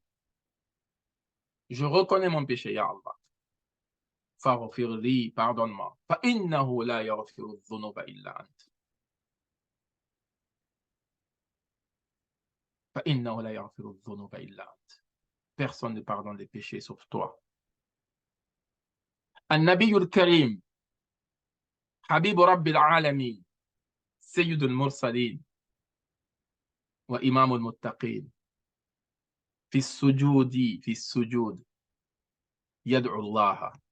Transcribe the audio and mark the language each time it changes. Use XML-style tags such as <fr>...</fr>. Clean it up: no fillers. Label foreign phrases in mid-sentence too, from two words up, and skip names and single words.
<fr>Je reconnais mon péché,</fr> <ar>يا الله. فاغفر لي,</ar> <fr>pardonne-moi.</fr> <ar>فإنه لا يغفر الذنوب إلا أنت فإنه لا يغفر الذنوب إلا أنت.</ar> <fr>Personne ne pardonne les péchés sauf toi.</fr> <ar>النبي الكريم حبيب رب العالمين سيد المرسلين وإمام المتقين في السجود يدعو الله</ar>